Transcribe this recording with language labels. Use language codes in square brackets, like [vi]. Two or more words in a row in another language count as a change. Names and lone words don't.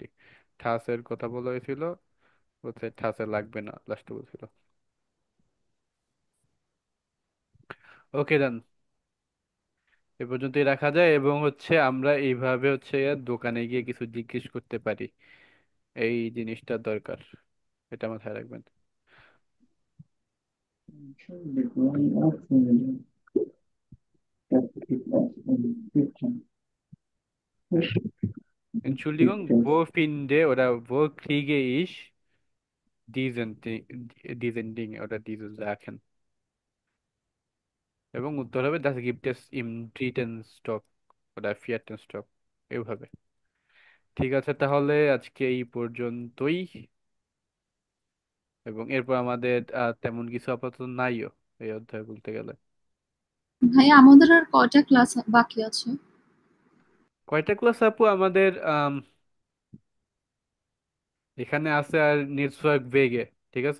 [bn] ঠাসের কথা বলা হয়েছিল, বলছে ঠাসে লাগবে না, লাস্টে বলছিল। [en] okay then, [bn] এ পর্যন্তই রাখা যায়, এবং হচ্ছে আমরা এইভাবে হচ্ছে দোকানে গিয়ে কিছু জিজ্ঞেস করতে পারি, এই জিনিসটা দরকার, এটা মাথায় রাখবেন। [de] Entschuldigung, wo finde oder wo kriege ich diesen Ding oder diese Sachen? [bn] এবং উত্তর হবে [de] das gibt es im dritten Stock oder vierten Stock, [bn] এইভাবে। ঠিক আছে, তাহলে আজকে এই পর্যন্তই, এবং এরপর আমাদের তেমন কিছু আপাতত নাইও এই অধ্যায় বলতে গেলে। ভাই আমাদের আর কয়টা ক্লাস বাকি আছে? কয়টা ক্লাস আপু আমাদের? এখানে আছে আর নেটওয়ার্ক বেগে, ঠিক আছে।